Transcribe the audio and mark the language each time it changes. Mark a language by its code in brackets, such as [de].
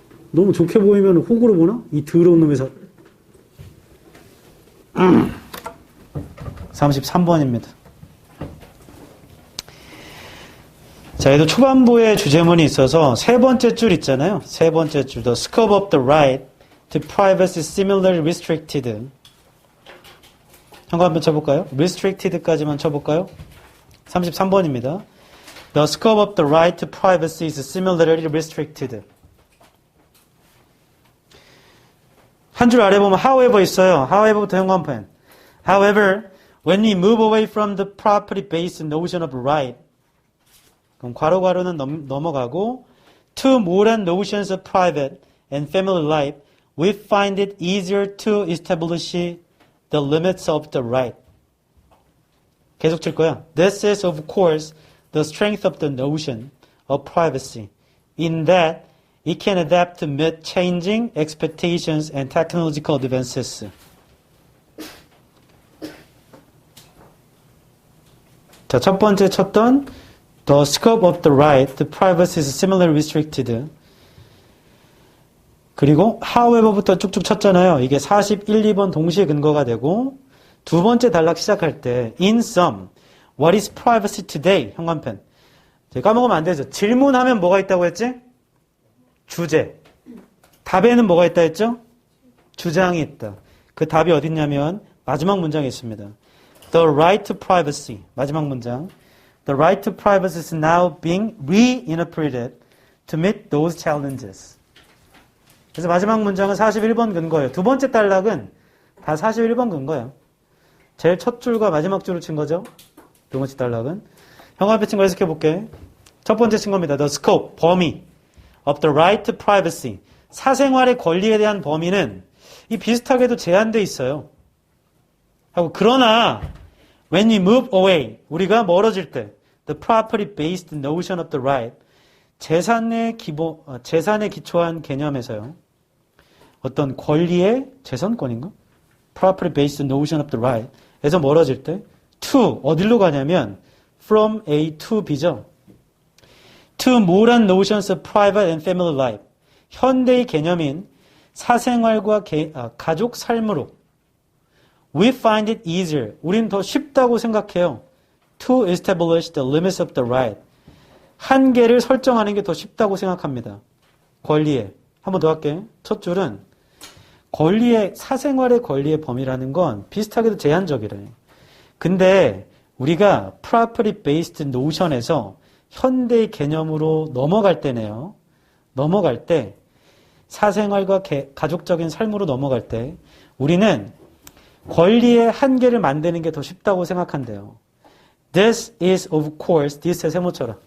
[ko] 너무 좋게 보이면 호구로 보나? 이 더러운 놈의 33번입니다. 자, 얘도 초반부에 주제문이 있어서 세 번째 줄 있잖아요. 세 번째 줄. [en] The scope of the right to privacy is similarly restricted. [ko] 한거 한번 쳐볼까요? restricted까지만 쳐볼까요? 33번입니다. [en] The scope of the right to privacy is similarly restricted. [ko] 한 줄 아래 보면 however 있어요. however부터 현관펜. [en] However, when we move away from the property-based notion of right, [ko] 그럼 괄호는 넘어가고 [en] to more notions of private and family life, we find it easier to establish the limits of the right. [ko] 계속 칠 거야. [en] This is, of course, the strength of the notion of privacy, in that it can adapt to meet changing expectations and technological advances. [ko] 자, 첫 번째 쳤던 [en] The scope of the right to privacy is similarly restricted. [ko] 그리고 however부터 쭉쭉 쳤잖아요. 이게 41, 2번 동시에 근거가 되고 두 번째 단락 시작할 때 [en] in sum, what is privacy today? [ko] 현관펜. 까먹으면 안 되죠. 질문하면 뭐가 있다고 했지? 주제. 답에는 뭐가 있다 했죠? 주장이 있다. 그 답이 어딨냐면 마지막 문장에 있습니다. [en] The right to privacy. [ko] 마지막 문장. [en] The right to privacy is now being reinterpreted to meet those challenges. [ko] 그래서 마지막 문장은 41번 근거예요. 두 번째 단락은 다 41번 근거예요. 제일 첫 줄과 마지막 줄을 친 거죠. 두 번째 단락은. 형광펜 친 거 해석해 볼게. 첫 번째 친 겁니다. [en] The scope, 범위 of the right to privacy. [ko] 사생활의 권리에 대한 범위는 이 비슷하게도 제한되어 있어요. 하고 그러나 [en] when we move away, [ko] 우리가 멀어질 때 [en] the property-based notion of the right, [ko] 재산에 기초한 개념에서요. 어떤 권리의 재산권인가? [en] property-based notion of the right [ko] 에서 멀어질 때 [en] to, [ko] 어디로 가냐면 [en] from A to B죠. to modern notions of private and family life. [ko] 현대의 개념인 사생활과 가족 삶으로 [en] we find it easier. [ko] 우린 더 쉽다고 생각해요. [en] to establish the limits of the right. [ko] 한계를 설정하는 게 더 쉽다고 생각합니다. 권리에. 한 번 더 할게. 첫 줄은 권리의, 사생활의 권리의 범위라는 건 비슷하게도 제한적이래. 근데 우리가 property based notion에서 현대의 개념으로 넘어갈 때네요. 넘어갈 때, 사생활과 가족적인 삶으로 넘어갈 때 우리는 권리의 한계를 만드는 게 더 쉽다고 생각한대요. [en] This is of course, this [ko] 의 세모처럼.